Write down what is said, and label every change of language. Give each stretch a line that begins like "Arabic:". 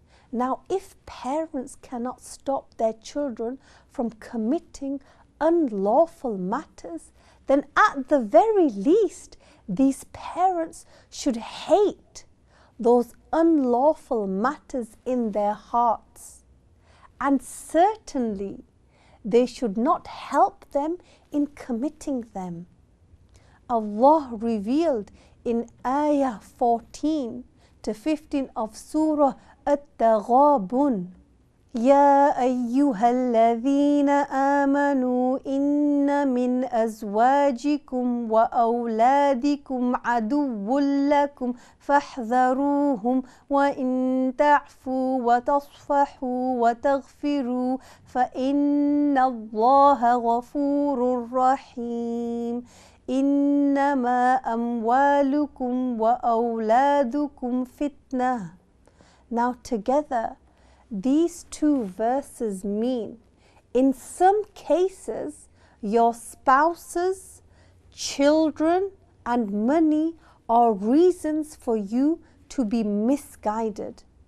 English: Now, if parents cannot stop their children from committing unlawful matters, then at the very least, these parents should hate those unlawful matters in their hearts. And certainly, they should not help them in committing them. Allah revealed in ayah 14 to 15 of Surah At-Taghabun,
Arabic: يا أيها الذين آمنوا إن من أزواجكم وأولادكم عدو لكم فاحذروهم وإن تعفوا وتصفحوا وتغفروا فإن الله غفور رحيم إنما أموالكم وأولادكم فتنة.
English: Now together, these two verses mean, in some cases, your spouses, children, and money are reasons for you to be misguided.